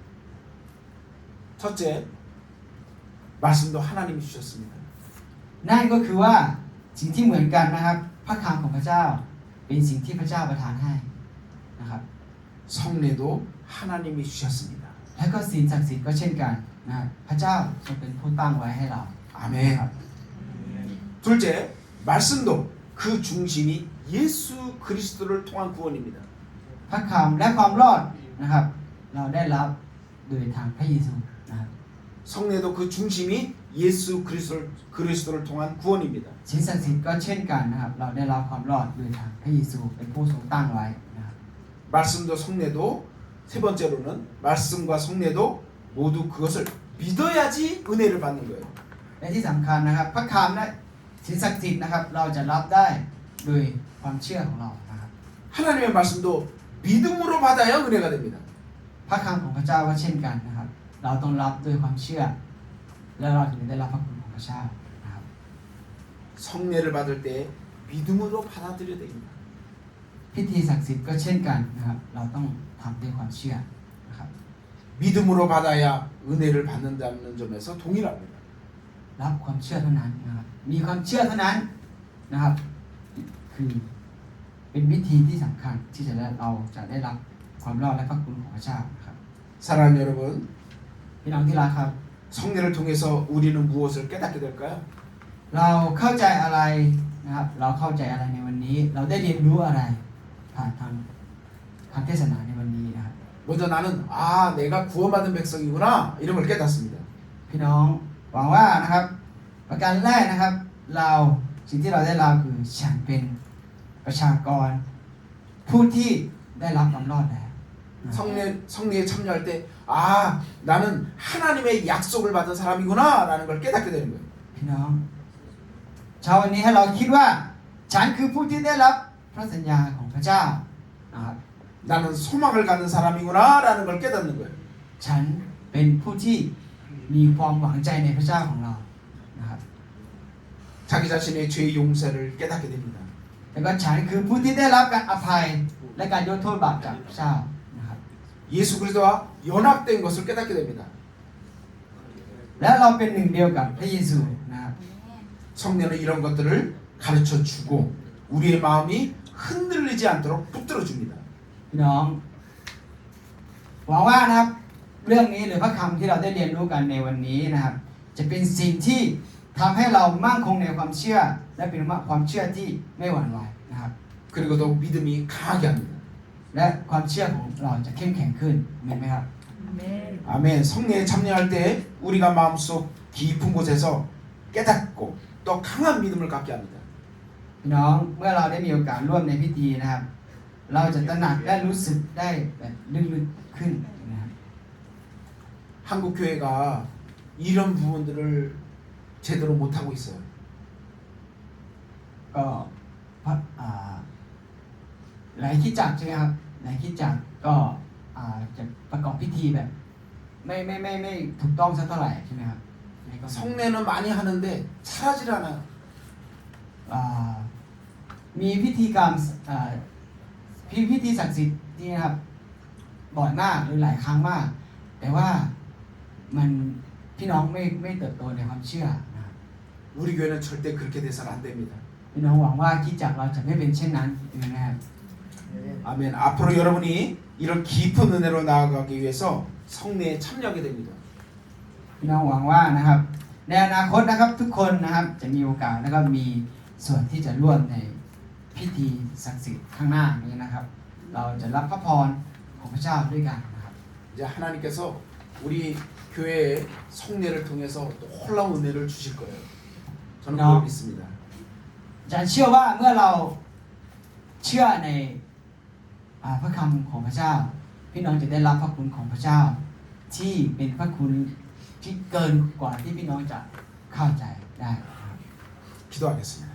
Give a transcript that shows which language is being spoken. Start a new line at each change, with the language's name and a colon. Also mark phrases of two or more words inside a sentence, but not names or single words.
Korean: 첫째, 말씀도 하나님이 주셨습니다.
Thai: นั่นก็คือว่าสิ่งที่เหมือนกันนะครับพระคำของพระเจ้าเป็นสิ่งที่พระเจ้าประทานให้นะครับ
Korean: 성례도 하나님이 주셨습니다.
Thai: และก็สิ่งศักดิ์สิทธิ์ก็เช่นกันนะครับพระเจ้าทรงเป็นผู้ตั้งไว้ให้เรา
Korean: 아멘.
Thai: ครับ
Korean: 둘째, 말씀도 그 중심이 예수 그리스도를 통한 구원입니다.
Thai: พระคำและความรอดนะครับเราได้รับโดยทางพระเยซูนะครับ
Korean: 성례도 그 중심이 예수 그리스도를 통한 구원입니다.
Thai: สิ่งศักดิ์สิทธิ์ก็เช่นกันนะครับเราได้รับความรอดโดยทางพระเยซูเป็นผู้ทรงตั้งไว้นะครับ
Korean: 말씀도 성례도 세 번째로는 말씀과 성례도 모두 그것을 믿어야지 은혜를 받는 거예요.
Thai: และที่สำคัญนะครับพระคำและสิ่งศักดิ์สิทธิ์นะครับเราจะรับได้โดยความเชื่อของเรานะครับ
Korean: 하나님의 말씀도 믿음으로 받아야 은혜가 됩니다.
Thai: พระคำของพระเจ้าก็เช่นกันนะครับเราต้องรับด้วยความเชื่อและเราถึงได้รับพระคุณของพระเจ้านะครับ
Korean: 성례를 받을 때 믿음으로 받아들여야 됩니다.
Thai: พิธีศักดิ์สิทธิ์ก็เช่นกันนะครับเราต้องทำด้วยความเชื่อนะครับ
Korean: 믿음으로 받아야 은혜를 받는다는 점에서 동일합니다.
Thai: รับความเชื่อเท่านั้นนะครับมีความเชื่อเท่านั้นนะครับคือเป็นวิธีที่สำคัญที่เราจะได้รับความรอดและพระคุณของพระเจ้านะครับ
Korean: 사랑하는 여러분,
Thai: พี่น้องที่รักครับ
Korean: 성례를 통해서 우리는 무엇을 깨닫게 될까요?
Thai: เราเข้าใจอะไรนะครับเราเข้าใจอะไรในวันนี้ เราได้เรียนรู้อะไรผ่านทางคำเทศนาในวันนี้นะครับ
Korean: 먼저 나는 내가 구원받은 백성이구나 이런 걸 깨닫습니다.
Thai: พี่น้องหวังว่านะครับประการแรกนะครับเราสิ่งที่เราได้รับคือฉันเป็นประชากรผู้ที่ได้รับความรอดแล้ว
Korean: 성례에 참여할 때 나는 하나님의 약속을 받은 사람이구나라는 걸 깨닫게 되는 거예요.
Thai: พี่น้องเช้าวันนี้ให้เราคิดว่าฉันคือผู้ที่ได้รับพระสัญญาของพระเจ้านะครับ
Korean: 나는 소망을 갖는 사람이구나라는 걸 깨닫는 거예요.
Thai: ฉันเป็นผู้ที่มีความหวังใจในพระเจ้าของเรานะครับ
Korean: 자기 자신의 죄의 용서를 깨닫게 됩니다.
Thai: แล้วก็ฉันคือผู้ที่ได้รับการอภัยและการยกโทษบาปจากพระเจ้านะครับ
Korean: 예수 그리스도와 연합된 것을 깨닫게 됩니다.
Thai: และเราเป็นหนึ่งเดียวกับพระเยซูนะครับ
Korean: 성례는 이런 것들을 가르쳐 주고 우리의 마음이 흔들리지 않도록 붙들어 줍니다.
Thai: พี่น้องหวังว่านะครับเรื่องนี้หรือพระคำที่เราได้เรียนรู้กันในวันนี้นะครับ จะเป็นสิ่งที่ทำให้เรามั่นคงในความเชื่อ และเป็นความเชื่อที่ไม่หวั่นไหวนะครับ
Korean: 그리고 더 믿음이 강하게 합니다.
Thai: และความเชื่อของเราจะเข้มแข็งขึ้นเห็นไหมครับ
Korean: 아멘. 성례에 참여할 때 우리가 마음속 깊은 곳에서 깨닫고 또 강한 믿음을 갖게 합니다.
Thai: พี่น้องเมื่อเราได้มีโอกาสร่วมในพิธีนะครับ เราจะตระหนักและรู้สึกได้แบบลึกๆขึ้นนะครับ
Korean: 한국 교회가 이런 부분들을 제대로 못하고 있어요.
Thai: ก็หลายคริสตจักรใช่ไหมครับหลายคริสตจักรก็จะประกอบพิธีแบบไม่ถูกต้องสักเท่าไหร่ใช่ไหมครับ
Korean: 성례는 많이 하는데 잘하질 않아요.
Thai: มีพิธีกรรมพิธีศักดิ์สิทธิ์ที่นะครับบ่อยมากหรือหลายครั้งมาก แต่ว่ามันพี่น้องไม่เติบโตในความเชื่อนะครับ
Korean: 우리 교회는 절대 그렇게 돼서는 안 됩니다.
Thai: พี่น้องหวังว่าคริสตจักรเราจะไม่เป็นเช่นนั้นนะครับ
Korean: 아멘. 앞으로 여러분이 이런 깊은 은혜로 나아가기 위해서 성례에 참여하게 됩니다.
Thai: พี่น้องหวังว่านะครับในอนาคตนะครับทุกคนนะครับจะมีโอกาสแล้วก็มีส่วนที่จะร่วมในพิธีศักดิ์สิทธิ์ข้างหน้านี้นะครับ เราจะรับพระพรของพระเจ้าด้วยกันนะครับ
Korean: 이제 하나님께서 우리 교회의 성례를 통해서 또 놀라운 은혜를 주실 거예요. 저는 그걸 믿습니다.
Thai: อาจารย์เชื่อว่าเมื่อเราเชื่อในพระคำของพระเจ้า พี่น้องจะได้รับพระคุณของพระเจ้า ที่เป็นพระคุณที่เกินกว่าที่พี่น้องจะเข้าใจได้นะครับ
Korean: 기도하겠습니다.